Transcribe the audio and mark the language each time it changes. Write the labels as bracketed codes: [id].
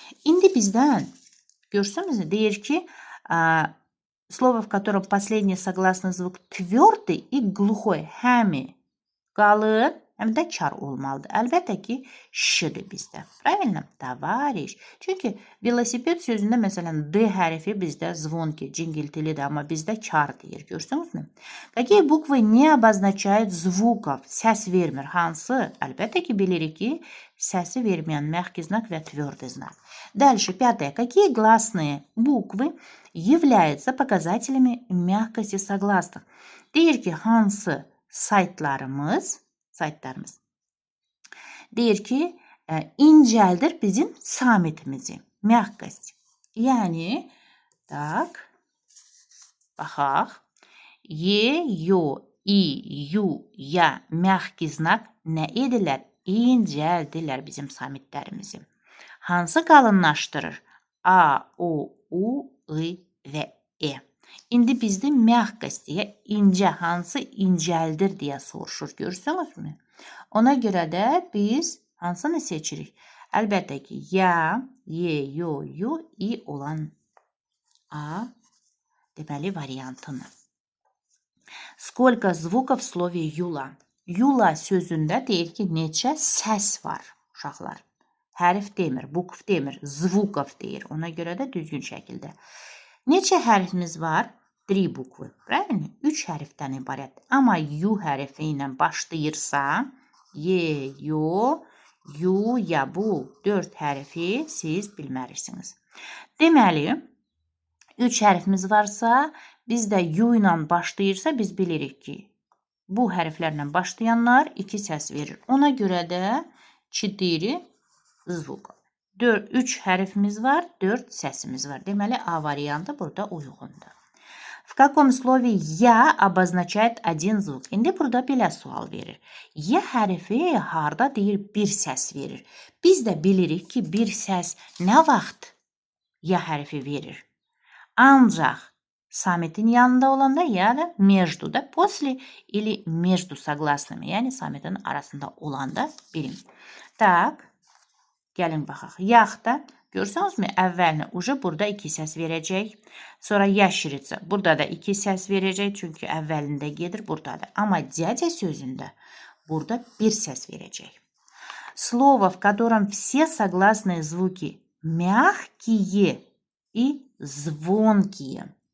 [az] İndi bizdən, görsünüz, deyir ki, [ru] слово, в котором последний согласный звук tverdi и глухой, [az] həmi qalın, həm də kar olmalıdır. Əlbəttə ki, Ş-dir bizdə. [ru] Правильно? [az] Tavariş. Çünki velosiped sözündə məsələn D hərfi bizdə zvonki, cingiltilidir, amma bizdə kar deyir. Görsünüzmü? [ru] Какие буквы не обозначают звуков? [az] Səs vermir. Hansı? Əlbəttə ki, bilirik ki, səsi verməyən məxki znak və tverdi znak. [ru] Дальше, 5. Какие гласные буквы являются показателями мягкости согласных? [az] Deyir ki, hansı saytlarımız deyir ki, incəldir bizim samitimizi. Məhqəst. Yəni, tak, baxaq. Y, yo, i, yu, ya, məhqi znak nə edirlər? İncəldirlər bizim samitlərimizi. Hansı qalınlaşdırır? A, O, U, I və E. İndi bizdə məhqəst deyə incə, hansı incəldir deyə soruşur. Görürsünüzmü? Ona görə də biz hansını seçirik? Əlbəttə ki, ya, ye, yo, yu, i olan A deməli variantını. [ru] Сколько звуков в слове юла? [az] Yula sözündə deyir ki, neçə səs var uşaqlar. Hərf demir, bukv demir, zvukov deyir. Ona görə də düzgün şəkildə. Neçə hərfimiz var? 3 bukvı. 3 hərfdən ibarət. Amma yu hərfi ilə başlayırsa, ye, yo, yu, bu ya bu 4 hərfi siz bilməlisiniz. Deməli, 3 hərfimiz varsa, bizdə yu ilə başlayırsa biz bilirik ki, bu hərflərlə başlayanlar 2 səs verir. Ona görə də 4 zvuk. 3 hərfimiz var, 4 səsimiz var. Deməli, A variantı burada uyğundur. [ru] В каком слове «я» обозначает один звук? [az] İndi burada belə sual verir. Ya hərfi harda deyir bir səs verir. Biz də bilirik ki, bir səs nə vaxt ya hərfi verir? Ancaq sametin yanında olanda ya da между da [ru] после или между согласными, [az] yəni sametin arasında olanda bilim. Tak, gəlin baxaq. Yaxda görsünüzmü? Əvvəlini ucu burada 2 səs verəcək. Sonra ящерица burada da 2 səs verəcək. Çünki əvvəlində gedir burada da. Amma дядя sözündə burada bir səs verəcək. [ru] Слово, в котором все согласные звуки мягкие и звонкие.